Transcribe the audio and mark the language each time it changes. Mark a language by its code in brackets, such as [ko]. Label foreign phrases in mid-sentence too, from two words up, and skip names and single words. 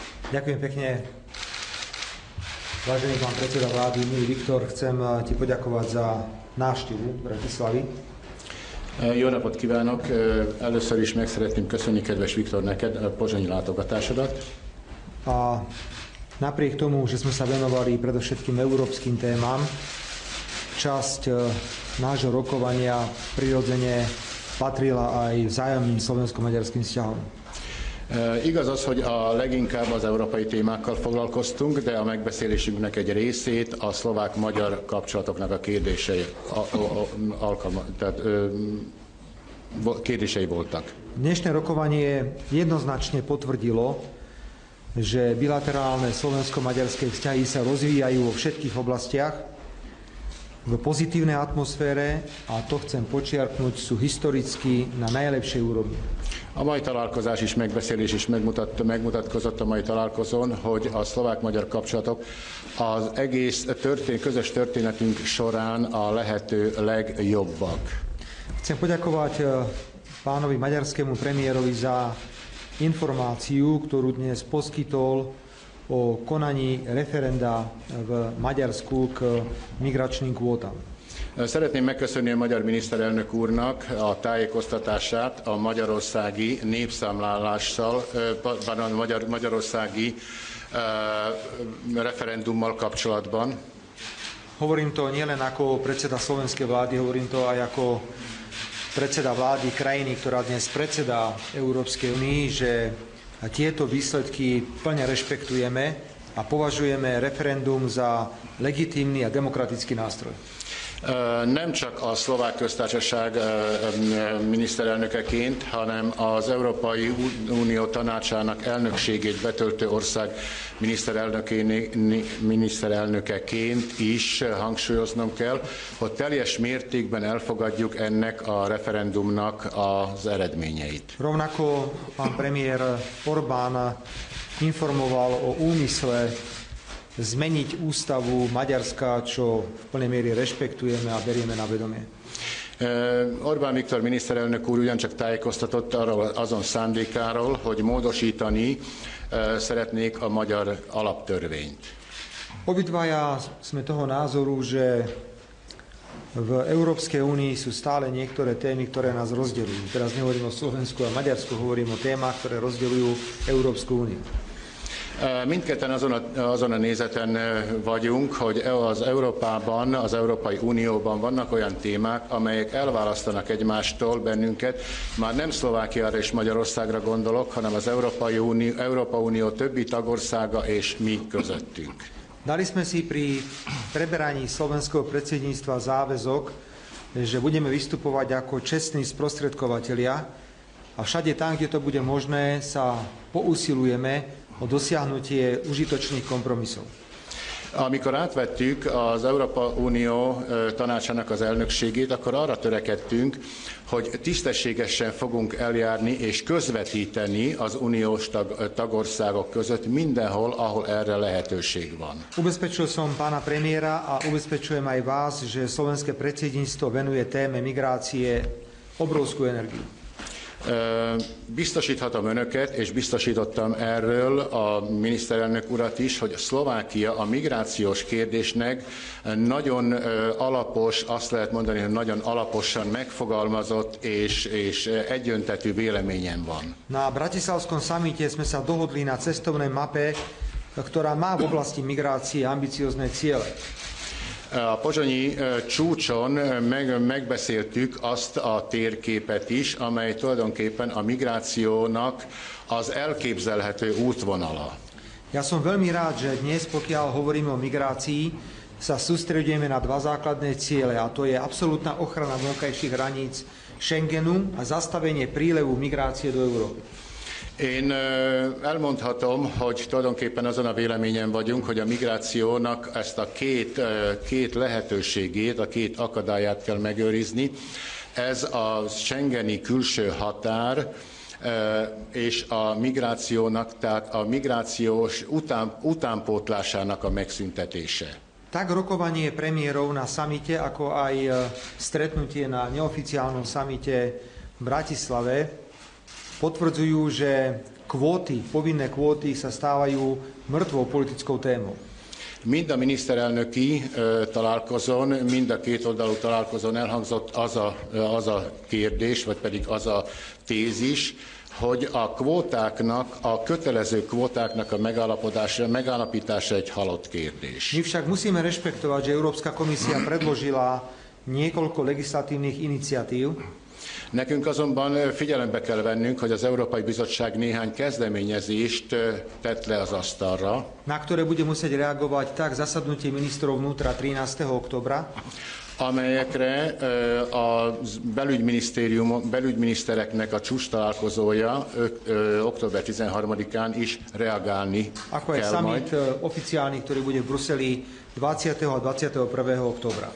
[sk] Ďakujem pekne. Vážený pán predseda vlády, milý Viktor, chcem ti poďakovať za návštevu Bratislavy. [hu] Jó napot kívánok! Először is meg szeretném köszönni, kedves Viktor, neked a pozsonyi látogatásodat. [sk] A napriek tomu, že sme sa venovali predovšetkým európskym témam, časť nášho rokovania prirodzene patrila aj vzájomným slovensko-maďarským vzťahom. [hu] Igaz az, hogy a leginkább az európai témákkal foglalkoztunk, de a megbeszélésünknek egy részét a szlovák-magyar kapcsolatoknak a kérdései, kérdései voltak. [sk] Dnešné rokovanie jednoznačne potvrdilo, že bilaterálne slovensko-maďarské vzťahy sa rozvíjajú vo všetkých oblastiach v pozitívnej atmoszfére a to chcem počiarknúť, sú historicky na najlepšej úrovni. [hu] A mai találkozás is, megbeszélés is megmutatkozott a mai találkozón, hogy a szlovák-magyar kapcsolatok az egész közös történetünk során a lehető legjobbak. [sk] Chcem poďakovať pánovi maďarskému premiérovi za informáciu, ktorú dnes poskytol o konaní referenda v Maďarsku k migračným kvótam. [hu] Szeretném megköszönni a magyar miniszterelnök úrnak a tájékoztatását a magyarországi népszámlálással, magyarországi referendummal kapcsolatban. [sk] Hovorím to nielen ako predseda slovenskej vlády, hovorím to aj ako predseda vlády krajiny, ktorá dnes predsedá Európskej únii, že tieto výsledky plne rešpektujeme a považujeme referendum za legitímny a demokratický nástroj. [hu] Nem csak a szlovák köztársaság miniszterelnökeként, hanem az Európai Unió tanácsának elnökségét betöltő ország miniszterelnökeként is hangsúlyoznom kell, hogy teljes mértékben elfogadjuk ennek a referendumnak az eredményeit. [sk] Rovnako pán premiér Orbán informoval o úmysle zmeniť ústavu Maďarska, čo v plnej miere rešpektujeme a berieme na vedomie. [hu] Orbán Viktor miniszterelnök úr ugyancsak tájékoztatott arról azon szándékáról, hogy módosítani szeretnék a magyar alaptörvényt. [sk] Obidvaja sme toho názoru, že v Európskej únii sú stále niektoré témy, ktoré nás rozdeľujú. Teraz nehovorím o Slovensku a Maďarsku, hovorím o témach, ktoré rozdeľujú Európsku úniu. [hu] Mindketten azon a nézeten vagyunk, hogy az Európában, az Európai Unióban vannak olyan témák, amelyek elválasztanak egymástól bennünket. Már nem Szlovákiára és Magyarországra gondolok, hanem az Európa Unió többi tagországa és mi közöttünk. [sk] Dali sme si pri preberaní slovenského predsedníctva záväzok, že budeme vystupovať ako čestní sprostredkovatelia a všade tam, kde to bude možné, sa pousilujeme o dosiahnutie užitočných kompromisov. [hu] Amikor átvettük az Európa Unió tanácsának az elnökségét, akkor arra törekedtünk, hogy tisztességesen fogunk eljárni és közvetíteni az uniós tagországok között mindenhol, ahol erre lehetőség van. [sk] Ubezpečil som pána premiéra a ubezpečujem aj vás, že slovenské predsedníctvo venuje téme migrácie obrovskú energiu. [hu] Biztosíthatom önöket, és biztosítottam erről a miniszterelnök urat is, hogy Szlovákia a migrációs kérdésnek nagyon alapos, azt lehet mondani, hogy nagyon alaposan megfogalmazott és egyöntetű véleményen van. [sk] Na bratislavskom samite sme sa dohodli na cestovnej mape, ktorá má v oblasti migrácie ambiciózne ciele. [hu] A pozsonyi csúcson megbeszéltük azt a térképet is, amely tulajdonképpen a migrációnak az elképzelhető útvonala. [sk] Ja som veľmi rád, že dnes, pokiaľ hovoríme o migrácii, sa sústredujeme na dva základné ciele, a to je absolútna ochrana vonkajších hraníc Schengenu a zastavenie prílevu migrácie do Európy. [hu] Én elmondhatom, hogy tulajdonképpen azon a véleményen vagyunk, hogy a migrációnak ezt a két lehetőségét, a két akadályát kell megőrizni. Ez a schengeni külső határ és a migrációnak, tehát a migrációs utánpótlásának a megszüntetése. [sk] Tak rokovanie premiérov na samite, ako aj stretnutie na neoficiálnom samite v Bratislave potvrdzujú, že kvóty, povinné kvóty sa stávajú mŕtvou politickou témou. [hu] Mind a miniszterelnöki találkozón, mind a kétoldalú találkozón elhangzott az a kérdés, vagy pedig az a tézis, hogy a kvótáknak, a kötelező kvótáknak a megállapítása egy halott kérdés. [sk] My však musíme rešpektovať, že Európska komisia predložila niekoľko legislatívnych iniciatív. [hu] Nekünk azonban figyelembe kell vennünk, hogy az Európai Bizottság néhány kezdeményezést tett le az asztalra, [sk] na ktoré bude musieť reagovať tak zasadnutie ministrov vnútra 13. októbra, [hu] amelyekre a belügyminisztereknek a csúcs találkozója október 13-án is reagálni [sk] ako aj summit oficiálny, ktorý bude v Bruseli 20. a 21. októbra.